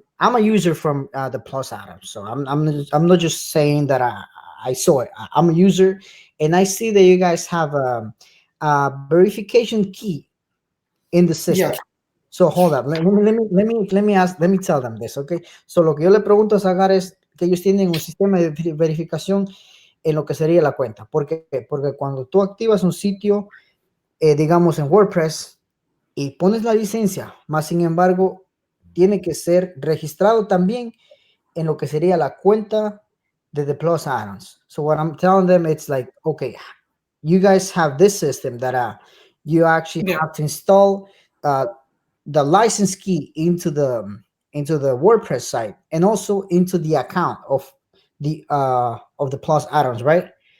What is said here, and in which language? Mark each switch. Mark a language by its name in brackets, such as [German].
[English] I'm a user from the Plus Addons, so I'm not just saying that I saw it. I'm a user, and I see that you guys have a verification key in the system. Yes. So hold up. Let me tell them this, okay? [Spanish] So lo que yo le pregunto a Sagar es que ellos tienen un sistema de verificación en lo que sería la cuenta. ¿Por qué? Porque cuando tú activas un sitio, digamos en WordPress, y pones la licencia, más sin embargo, tiene que ser registrado también en lo que sería la cuenta de the Plus Addons. [English] So what I'm telling them, it's like, okay, you guys have this system that you actually have to install the license key into the WordPress site and also into the account of the Plus Addons, right?